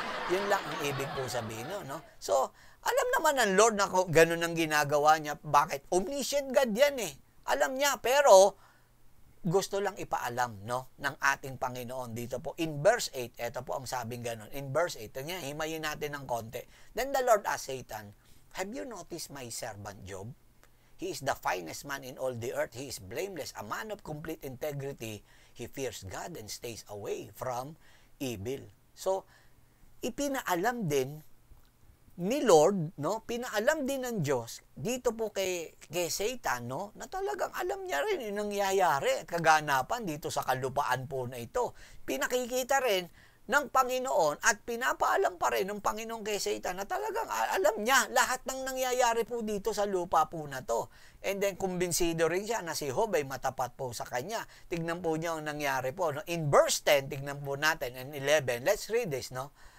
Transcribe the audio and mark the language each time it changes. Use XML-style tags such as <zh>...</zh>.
<tl>Yun lang ang ibig po sabihin, no? So, alam naman ng Lord na ganon ang ginagawa niya. Bakit? Omniscient God yan Alam niya, pero gusto lang ipaalam, no, ng ating Panginoon dito po. In verse 8, ito po ang sabing ganon. In verse 8, himayin natin ng konti.</tl> <en>Then the Lord asked Satan, have you noticed my servant Job? He is the finest man in all the earth. He is blameless, a man of complete integrity. He fears God and stays away from evil.</en> <tl>So, ipinaalam din ni Lord, no, pinaalam din ng Diyos dito po kay Satan, no, na talagang alam niya rin yung nangyayari, kaganapan dito sa kalupaan po na ito. Pinakikita rin ng Panginoon at pinapaalam pa rin ng Panginoon kay Satan na talagang alam niya lahat ng nangyayari po dito sa lupa po na to. And then, kumbinsido rin siya na si Job ay matapat po sa kanya. Tignan po niya ang nangyari po, no.</tl> <en>In verse 10, tignan po natin, and 11, let's read this, no.</en>